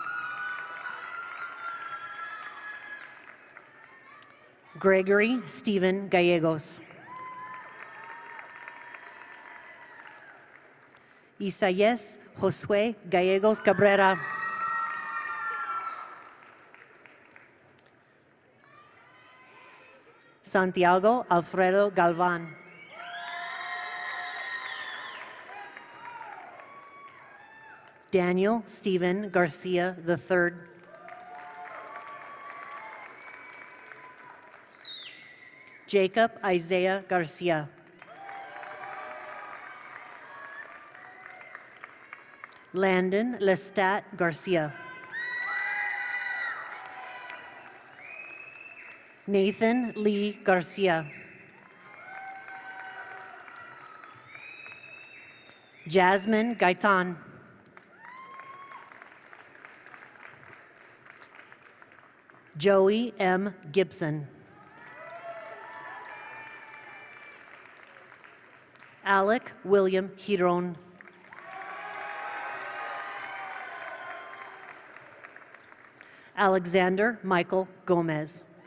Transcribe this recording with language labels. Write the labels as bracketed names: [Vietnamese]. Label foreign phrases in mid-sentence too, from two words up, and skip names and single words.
[English] Gregory Stephen Gallegos. Isaías Josué Gallegos Cabrera. Santiago Alfredo Galvan. Daniel Stephen Garcia III. Jacob Isaiah Garcia. Landon Lestat Garcia. Nathan Lee Garcia. Jasmine Gaitan. Joey M. Gibson. Alec William Hidron. Alexander Michael Gomez.